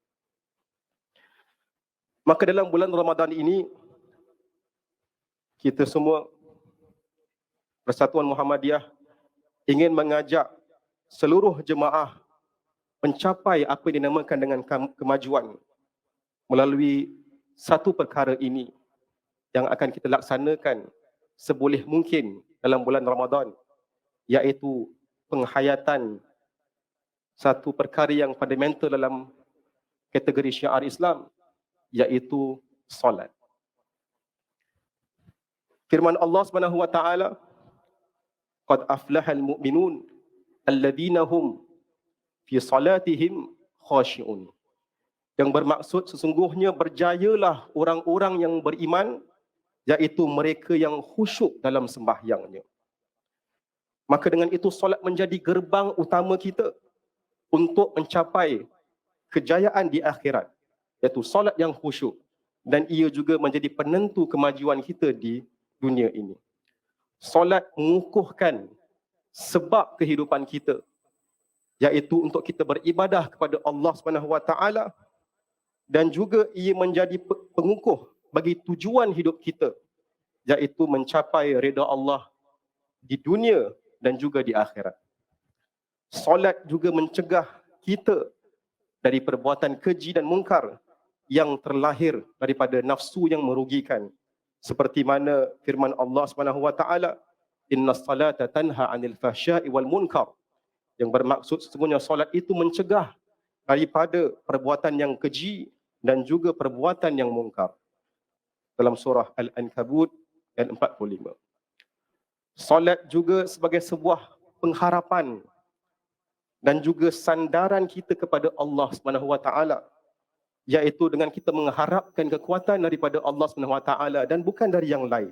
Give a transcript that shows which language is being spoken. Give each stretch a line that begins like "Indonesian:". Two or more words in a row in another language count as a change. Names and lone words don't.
Malay: Maka dalam bulan Ramadan ini, kita semua Persatuan Muhammadiyah ingin mengajak seluruh jemaah mencapai apa yang dinamakan dengan kemajuan melalui satu perkara ini yang akan kita laksanakan seboleh mungkin dalam bulan Ramadan, iaitu penghayatan satu perkara yang fundamental dalam kategori syiar Islam, iaitu solat. Firman Allah SWT,
Arabic: قد أفلح المؤمنون الذين هم في صلاتهم خاشعون.
Malay: Yang bermaksud sesungguhnya berjayalah orang-orang yang beriman, iaitu mereka yang khusyuk dalam sembahyangnya. Maka dengan itu solat menjadi gerbang utama kita untuk mencapai kejayaan di akhirat, iaitu solat yang khusyuk, dan ia juga menjadi penentu kemajuan kita di dunia ini. Solat mengukuhkan sebab kehidupan kita, iaitu untuk kita beribadah kepada Allah SWT, dan juga ia menjadi pengukuh bagi tujuan hidup kita, iaitu mencapai redha Allah di dunia dan juga di akhirat. Solat juga mencegah kita dari perbuatan keji dan mungkar yang terlahir daripada nafsu yang merugikan. Seperti mana firman Allah SWT,
Arabic: إن الصلاة تنهى عن الفحشاء والمنكر,
Malay: yang bermaksud sesungguhnya solat itu mencegah daripada perbuatan yang keji dan juga perbuatan yang mungkar. Dalam surah Al-Ankabut ayat 45. Solat juga sebagai sebuah pengharapan dan juga sandaran kita kepada Allah SWT, iaitu dengan kita mengharapkan kekuatan daripada Allah SWT dan bukan dari yang lain.